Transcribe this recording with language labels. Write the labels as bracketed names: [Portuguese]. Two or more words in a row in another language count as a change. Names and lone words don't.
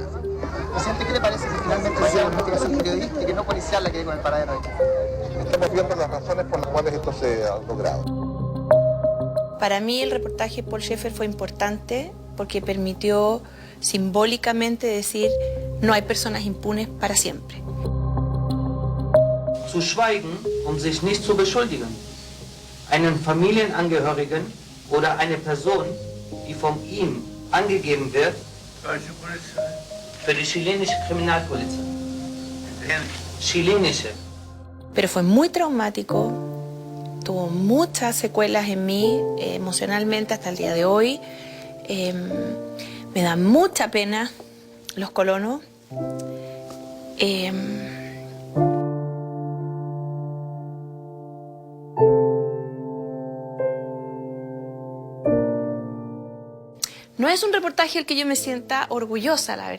[Spanish] Presidente, ¿qué le parece que finalmente sea una investigación periodística y que no policial la que hay con el paradero ahí? Estamos viendo las razones por las cuales esto se ha logrado. Para mí el reportaje Paul Schaeffer fue importante porque permitió simbólicamente decir no hay personas impunes para siempre. [German] Zu schweigen, sich nicht zu beschuldigen. Einen Familienangehörigen oder eine Person, die von ihm angegeben wird, für die chilenische Kriminalpolizei. Chilenische. [Spanish] Pero fue muy traumático, tuvo muchas secuelas en mí emocionalmente hasta el día de hoy. Me da mucha pena los colonos. No es un reportaje del que yo me sienta orgullosa, la verdad.